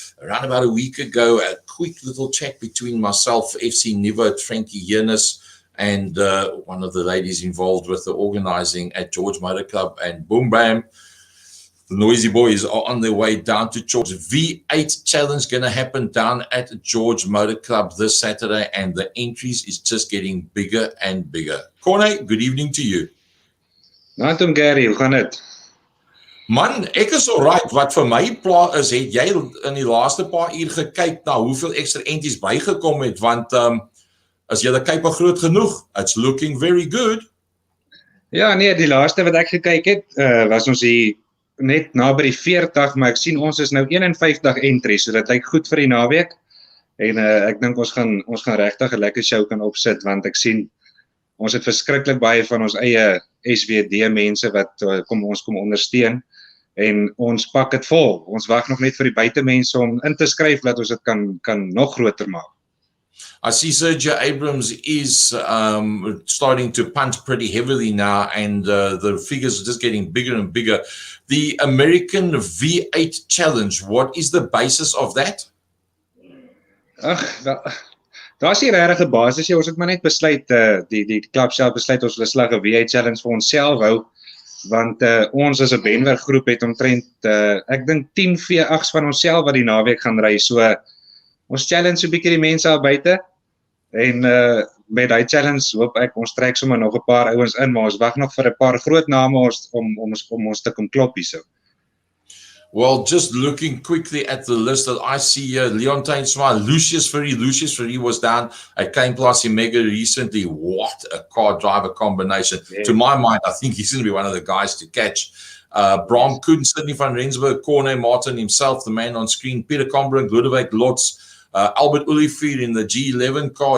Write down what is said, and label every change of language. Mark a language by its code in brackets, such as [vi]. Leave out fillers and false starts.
[en] Around about a week ago, a quick little chat between myself, FC Nivo, Frankie Yernis, and one of the ladies involved with the organizing at George Motor Club, and boom, bam, the Noisy Boys are on their way down to George. V8 challenge going to happen down at George Motor Club this Saturday, and the entries is just getting bigger and bigger. Corne, good evening to you. [af] Night om Gary, hoe gaan dit? Man, ek is alright. Wat vir my pla is, het jy in die laaste paar uur gekyk na hoeveel extra entries bygekom het, want as jy kyk maar groot genoeg, [en] it's looking very good. [af] Ja, nee, die laaste wat ek gekyk het, was ons hier net na by die 40, maar ek sien ons is nou 51 entries, so dit lyk goed vir die naweek. En ek dink ons gaan regtig 'n lekker show kan opsit, want ek sien ons het verskriklik baie van ons eie SWD mense wat ons kom ondersteun, en ons pak dit vol. Ons wag nog net vir die buitemense om in te skryf dat ons dit kan nog groter maak. [en] I see Sergio Abrams is starting to punt pretty heavily now, and the figures are just getting bigger and bigger. The American V8 Challenge, what is the basis of that? [af] Daar's nie regtig 'n basis nie. Ons het maar net besluit, die klub self besluit ons wil 'n slag 'n V8 Challenge vir onsself hou, want ons as 'n Benwerk groep het omtrent ek dink 10 V8s van onsself wat die naweek gaan ry. So ons challenge so 'n bietjie die mense daar buite, en met daai challenge hoop ek ons trek sommer nog 'n paar ouens in, maar ons wag nog vir 'n paar groot name om ons te kom klop hierso. [en] Well, just looking quickly at the list that I see here, Leontine Smile, Lucius Ferry was down at Cane Plus Mega recently. What a car driver combination. Yeah. To my mind, I think he's going to be one of the guys to catch. Bram Koen, Sidney van Rensburg, Corne Martin himself, the man on screen, Peter Combrink, Ludwig Lotz, Albert Olivier in the G11 car.